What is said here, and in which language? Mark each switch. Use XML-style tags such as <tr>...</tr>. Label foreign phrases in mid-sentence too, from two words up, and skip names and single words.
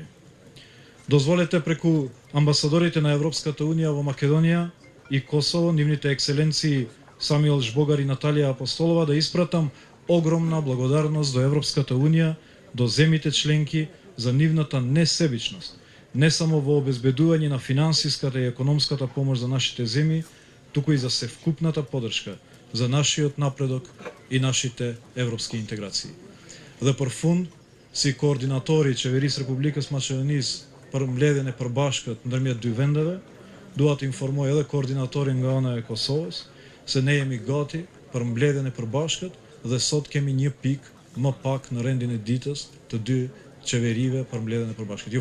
<mk>Дозволете преку амбасадорите на Европската Унија во Македонија и Косово, нивните екселенции Самуил Жбогар и Наталија Апостолова, да испратам огромна благодарност до Европската Унија, до земјите членки за нивната несебичност, не само во обезбедување на финансиската и економската помош за нашите земји, туку и за севкупната поддршка за нашиот напредок и нашите европски интеграции.</mk> <sq>Dhe për fund, si koordinatori i Qeverisë Republikës Maqedonisë për mbledhjen e përbashkët ndërmjet dy vendeve, dua të informoj edhe koordinatorin nga ana e Kosovës se ne jemi gati për mbledhjen e përbashkët dhe sot kemi një pikë më pak në rendin e ditës të dy qeverive për mbledhjen e përbashkët.</sq>